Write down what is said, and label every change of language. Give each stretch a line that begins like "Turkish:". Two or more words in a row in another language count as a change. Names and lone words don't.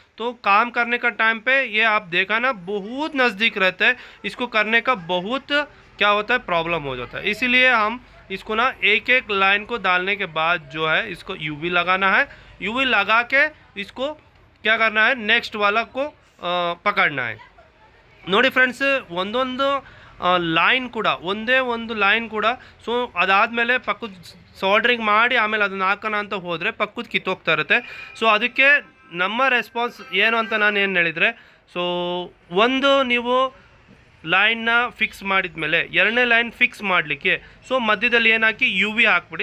Hindi: तो काम करने का टाइम पे ये आप देखा ना, बहुत नज़दीक रहता है, इसको करने का बहुत क्या होता है, प्रॉब्लम हो जाता है। इसीलिए हम इसको ना एक एक लाइन को डालने के बाद जो है इसको यूवी लगाना है, यूवी लगा के इसको क्या करना है, नेक्स्ट वाला को पकड़ना है।
Kannada: ನೋಡಿ ಫ್ರೆಂಡ್ಸ್, ಒಂದೊಂದು ಲೈನ್ ಕೂಡ ಒಂದೇ ಒಂದು ಲೈನ್ ಕೂಡ ಸೊ ಅದಾದಮೇಲೆ ಪಕ್ಕದ ಸಾಲ್ಡ್ರಿಂಗ್ ಮಾಡಿ ಆಮೇಲೆ ಅದನ್ನು ಹಾಕೋಣ ಅಂತ ಹೋದರೆ ಪಕ್ಕದ ಕಿತ್ತೋಗ್ತಾ ಇರುತ್ತೆ। ಸೊ ಅದಕ್ಕೆ ನಮ್ಮ ರೆಸ್ಪಾನ್ಸ್ ಏನು ಅಂತ ನಾನು ಏನು ಹೇಳಿದರೆ, ಸೊ ಒಂದು ನೀವು ಲೈನ್ನ ಫಿಕ್ಸ್ ಮಾಡಿದ ಮೇಲೆ ಎರಡನೇ
English: line fix
Kannada: ಮಾಡಲಿಕ್ಕೆ ಸೊ ಮಧ್ಯದಲ್ಲಿ ಏನು ಹಾಕಿ ಯು ವಿ ಹಾಕ್ಬಿಡಿ।